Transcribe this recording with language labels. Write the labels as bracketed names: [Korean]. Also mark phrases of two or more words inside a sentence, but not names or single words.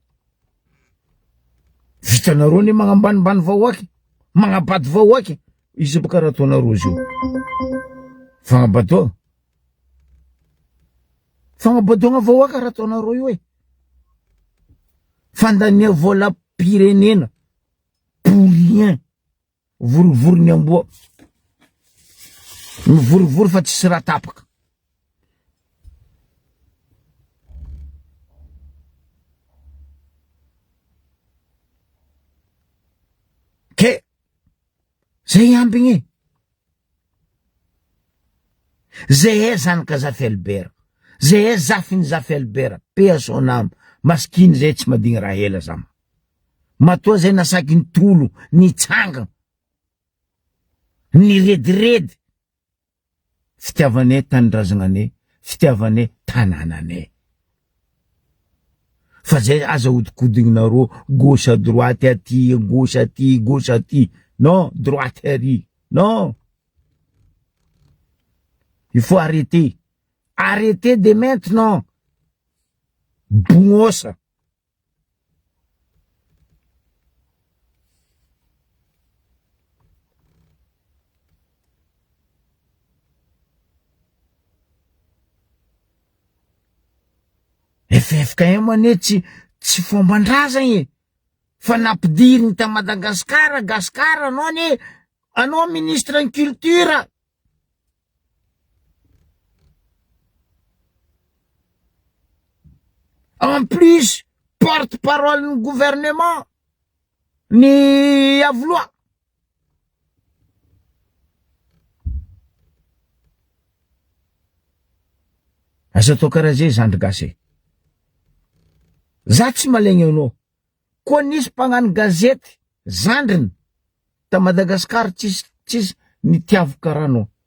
[Malagasy] Vitanareo ny magnambanimbany vahoaky. Magnambady vahoaky. Izy baka raha ataonareo zio. Fagnabadoa. Fagnabadoagna vahoaka raha ataonareo io e. Fandania vola pirenena. [French] Pour rien. [Malagasy] Vorivory ny amboa. Mivorivory fa tsisy raha tapaka. Ke zay ambigny. Zay zanaka Zafy Albert. Zay zafiny Zafy Albert. [French] Paix à son âme. [Malagasy] Maskiny zay tsy madigny raha hela zama. Matoa zay nasaky ny tolo, ny tsanga, ny rediredy. Fitiavane tanindrazanane, fitiavane tananane. Fa zay aza hodikodignareo [French] gauche à droite [Malagasy] aty, gauche aty, gauche aty. Non, droite aty. [French] Non. Il faut arrêter. Arrêtez dès maintenant. [Malagasy] Bungosa. FFKM ane tsy fomban-drazagny. Fa nampidiriny ta Madagasikara, Gasikara anao ne, anao [French] ministre en culture. En plus, porte-parole du gouvernement, ni avloa. [Malagasy] Asa to karaha zay zandry gasy. Za tsy malegny anao. Koa nisy mpagnano gazety, zandriny, ta Madagasikara tsisy nitiavy karaha anao.